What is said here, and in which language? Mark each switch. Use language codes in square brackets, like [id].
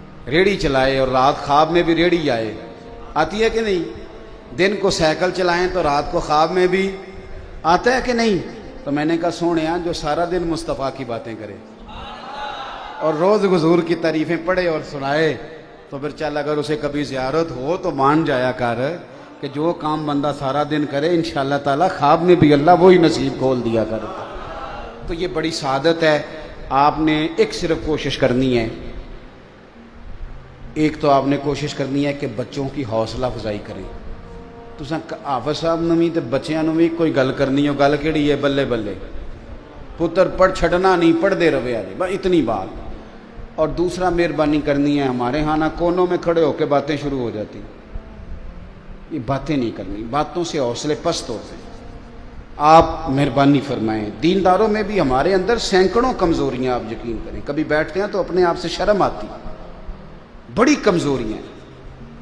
[ur] ریڑھی چلائے اور رات خواب میں بھی ریڑھی آئے، آتی ہے کہ نہیں؟ دن کو سائیکل چلائیں تو رات کو خواب میں بھی آتا ہے کہ نہیں؟ تو میں نے کہا سونیا جو سارا دن مصطفیٰ کی باتیں کرے اور روز حضور کی تعریفیں پڑھے اور سنائے، تو پھر چل اگر اسے کبھی زیارت ہو تو مان جایا کر کہ جو کام بندہ سارا دن کرے انشاءاللہ تعالی خواب میں بھی اللہ وہی نصیب کھول دیا کرے. تو یہ بڑی سعادت ہے. آپ نے ایک صرف کوشش کرنی ہے، ایک تو آپ نے کوشش کرنی ہے کہ بچوں کی حوصلہ افزائی کریں. [pa] تساں حافظ صاحب نوں وی تے بچیاں نوں وی کوئی گل کرنی ہو، گل کیڑی ہے؟ بلے بلے پتر پڑھ چھڈنا نہیں، پڑھتے رہے آجے، [ur] بس اتنی بات. اور دوسرا مہربانی کرنی ہے، ہمارے ہاں نہ کونوں میں کھڑے ہو کے باتیں شروع ہو جاتی، یہ باتیں نہیں کرنی، باتوں سے حوصلے پست ہوتے ہیں. آپ مہربانی فرمائیں. دینداروں میں بھی ہمارے اندر سینکڑوں کمزوریاں، آپ یقین کریں. کبھی بیٹھتے ہیں تو اپنے آپ سے شرم آتی، بڑی کمزوریاں ہیں.